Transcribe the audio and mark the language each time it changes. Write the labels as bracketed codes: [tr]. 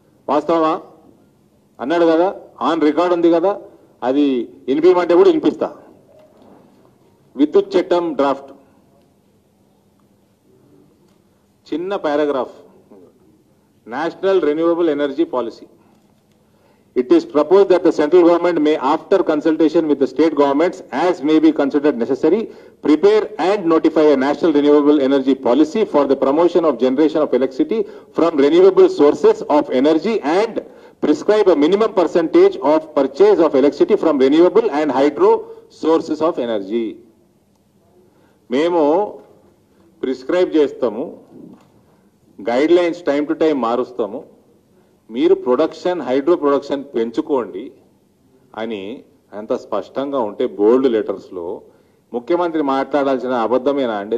[te] వాస్తవమా అన్నాడు కదా, ఆన్ రికార్డ్ ఉంది కదా, అది వినిపించమంటే కూడా వినిపిస్తా. విద్యుత్ చట్టం డ్రాఫ్ట్ చిన్న paragraph, national renewable energy policy. [en] It is proposed that the central government may, after consultation with the state governments, as may be considered necessary, prepare and notify a national renewable energy policy for the promotion of generation of electricity from renewable sources of energy and prescribe a minimum percentage of purchase of electricity from renewable and hydro sources of energy. [te] మేము prescribe చేస్తాము, guide lines time to time మారుస్తాము, మీరు production hydro production పెంచుకోండి అని అంత స్పష్టంగా ఉంటే బోల్డ్ లెటర్స్లో ముఖ్యమంత్రి మాట్లాడాల్సిన అబద్ధమేనా అండి?